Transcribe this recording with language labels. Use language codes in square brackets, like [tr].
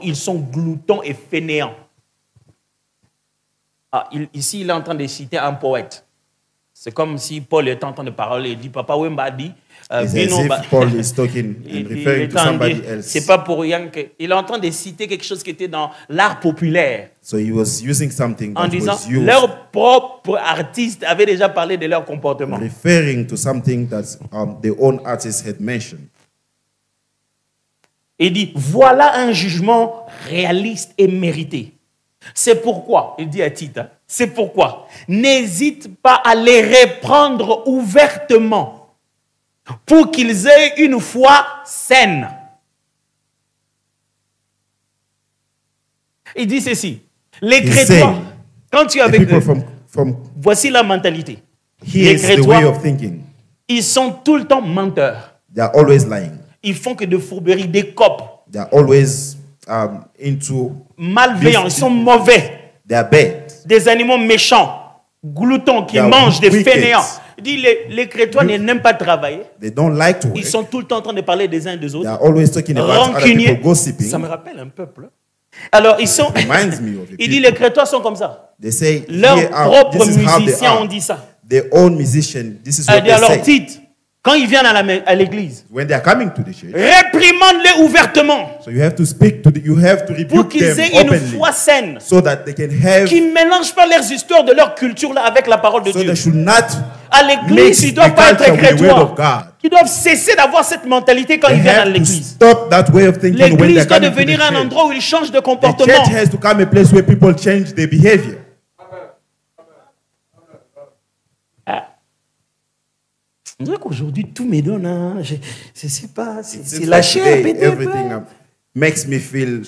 [fr] Ils sont gloutons et fainéants. Ah, ici, il est en train de citer un poète. C'est comme si Paul est en train de parler. Il dit, Papa Wemba dit, [en] It's as if Paul is talking and referring to somebody else. [fr] C'est pas pour rien qu'il est en train de citer quelque chose qui était dans l'art populaire. [en] So he was using something [fr] En [en] that [fr] disant, [en] was used, [fr] leurs propres artistes avaient déjà parlé de leur comportement. [en] referring to something that their own artists had mentioned. [fr] Il dit, voilà un jugement réaliste et mérité. C'est pourquoi, il dit à Tite, hein, c'est pourquoi, n'hésite pas à les reprendre ouvertement pour qu'ils aient une foi saine. Il dit ceci, les Crétois, quand tu es avec eux, voici la mentalité. Les Crétois, ils sont tout le temps menteurs. [en] They are always lying. [fr] Ils font que de fourberies, des copes. [en] They are always into [fr] malveillants, ils sont mauvais. [en] They are bad. [fr] Des animaux méchants, gloutons qui mangent, des fainéants. Il dit les Crétois n'aiment pas travailler. [en] They don't like to work. [fr] Ils sont tout le temps en train de parler des uns des autres. [en] They are always talking about other people gossiping. [fr] Ça me rappelle un peuple. Alors ils sont. Il dit les Crétois sont comme ça. [en] They say, [fr] leurs propres musiciens ont dit ça. [en] Their own musician, this is what they [fr] alors [en] say. [fr] Tite, quand ils viennent à l'église, [en] when they are coming to the church, [fr] réprimande-les ouvertement. [en] So you have to speak to you have to rebuke [fr] pour qu'ils aient une foi saine, [en] so that they can have, [fr] qui ne mélangent pas leurs histoires de leur culture là avec la parole de [en] so [fr] Dieu. [en] They should not [fr] à l'église, ils ne doivent pas être Crétois. Ils doivent cesser d'avoir cette mentalité quand ils viennent à l'église. L'église doit devenir un endroit où ils changent de comportement. [en] The church has to come a place where people change their behavior. [fr] On dirait qu'aujourd'hui tout me donne, hein. Je sais pas, c'est la chair. [en] Everything makes me feel